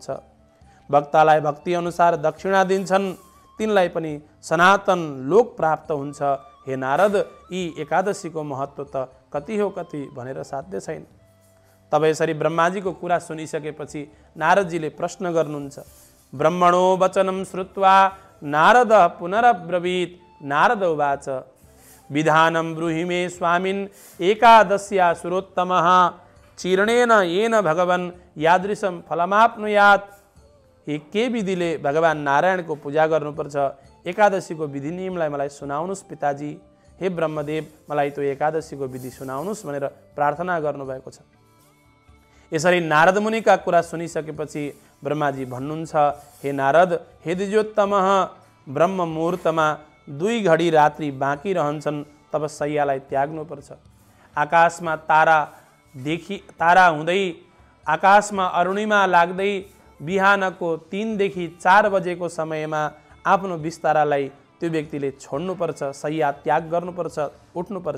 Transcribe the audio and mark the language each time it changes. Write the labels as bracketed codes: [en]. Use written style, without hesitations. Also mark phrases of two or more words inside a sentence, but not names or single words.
[ne] भक्तलाई भक्ति अनुसार दक्षिणा दिन्छन्, तिनलाई पनि सनातन लोक प्राप्त हुन्छ। हे नारद, यी एकादशीको महत्त्व त कति हो कति भनेर साध्य छैन। तब यसरी ब्रह्माजीको कुरा सुनिसकेपछि नारदजीले प्रश्न गर्नुहुन्छ। [sa] ब्रह्मणो वचनं श्रुत्वा नारद पुनरब्रवीत्। नारद उवाच विधानं ब्रूहि मे स्वामिन् एकादश्या सुरोत्तमः चीर्णेन येन भगवन् यादृशं फलमाप्नुयात्। [ne] के विधिले भगवान नारायणको पूजा गर्नुपर्छ, एकादशीको विधि नियमलाई मलाई सुनाउनुस् पिताजी। हे ब्रह्मदेव, मलाई त्यो एकादशीको विधि सुनाउनुस् भनेर प्रार्थना गर्नुभएको छ। यसरी नारद मुनिका कुरा सुनिसकेपछि ब्रह्माजी भन्नुहुन्छ, हे नारद, हे द्विजोत्तमः, ब्रह्म मुहुर्तमा 2 घडी रात्रि बाँकी रहन्छन्, तब शय्यालाई त्याग्नुपर्छ। आकाशमा तारा हुँदै, आकाशमा अरुणिमा लाग्दै बिहानको 3 देखि 4 बजेको समयमा आफ्नो बिस्तारालाई त्यो व्यक्तिले छोड्नुपर्छ, शय्या त्याग गर्नुपर्छ, उठ्नुपर्छ।